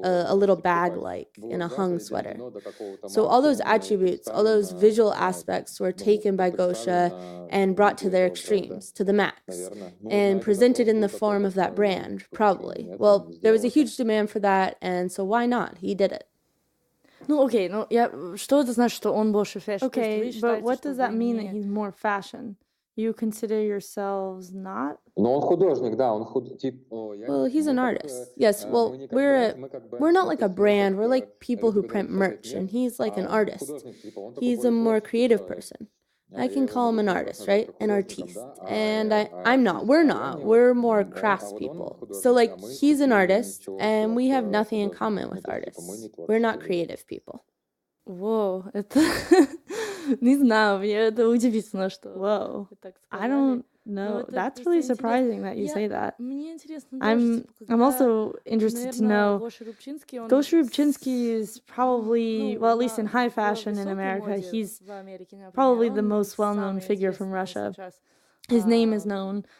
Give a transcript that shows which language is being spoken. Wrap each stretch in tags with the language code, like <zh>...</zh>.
<en>A little bag-like in a hung sweater. So all those attributes, all those visual aspects were taken by Gosha and brought to their extremes, to the max, and presented in the form of that brand, probably. Well, there was a huge demand for that, and so why not? He did it.</en> <ru>Ну, окей, ну, что это значит, что он больше fashion?</ru> <en>Okay, but what does that mean that he's more fashion? You consider yourselves not?</en> <ru>Но он художник, да, он</ru> <en>Well, he's an artist. Yes, well, we're not like a brand. We're like people who print merch, and he's like an artist. He's a more creative person. I can call him an artist, right? An artiste. And I'm not. We're not. We're more craftspeople. So, like, he's an artist, and we have nothing in common with artists. We're not creative people.</en> <ru>Whoa, это... Не знаю, мне это удивительно, что...</ru> <en>Whoa, I don't know. That's really surprising that you say that. I'm also interested to know, Gosha Rubchinsky is probably, well, at least in high fashion in America, he's probably the most well-known figure from Russia. his name is known.</en>